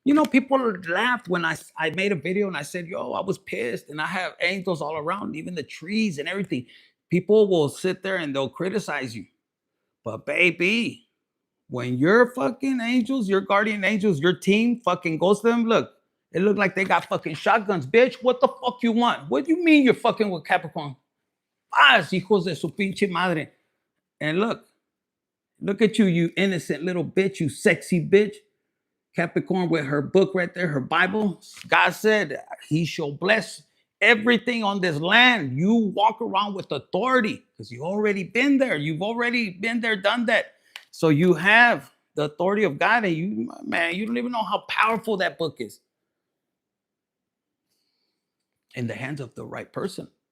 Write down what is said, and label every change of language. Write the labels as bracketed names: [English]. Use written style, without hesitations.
[English] People laughed when I made a video and I said, yo, I was pissed and I have angels all around, even the trees and everything. People will sit there and they'll criticize you. But baby, when your fucking angels, your guardian angels, your team fucking goes to them, look, it looked like they got fucking shotguns, bitch. What the fuck you want? What do you mean you're fucking with Capricorn? [Spanish] Hijos de su pinche madre. [English] And look at you, you innocent little bitch, you sexy bitch. Capricorn with her book right there, her Bible. God said he shall bless everything on this land. You walk around with authority because you've already been there. You've already been there, done that. So you have the authority of God, and you don't even know how powerful that book is in the hands of the right person.